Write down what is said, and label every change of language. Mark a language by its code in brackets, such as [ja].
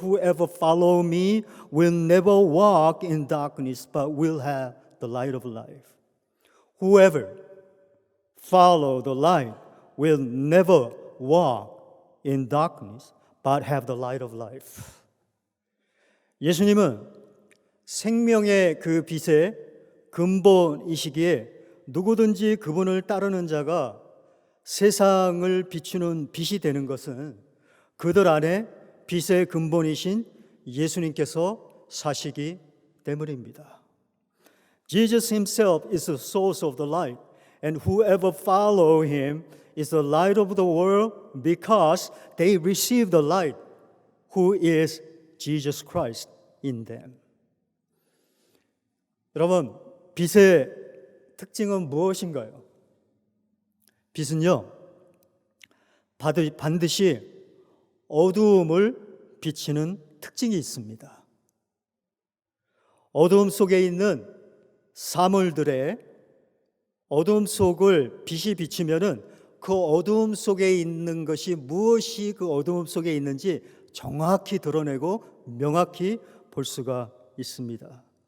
[en] Whoever follow me will never walk in darkness, but will have the light of life. Whoever follow the light will never walk in darkness, but have the light of life. [ko] 예수님은 생명의 그 빛의 근본이시기에 누구든지 그분을 따르는 자가 세상을 비추는 빛이 되는 것은 그들 안에 빛의 근본이신 예수님께서 사시기 때문입니다. [en] Jesus himself is the source of the light, and whoever follow him is the light of the world because they receive the light who is Jesus Christ in them. [ko] 여러분, 빛의 특징은 무엇인가요? 빛은요, 반드시 어두움을 비치는 특징이 있습니다. 어두움 속에 있는 사물들의 어두움 속을 빛이 비치면은 그 어두움 속에 있는 것이 무엇이 그 어두움 속에 있는지 정확히 드러내고 명확히 볼 수가 있습니다.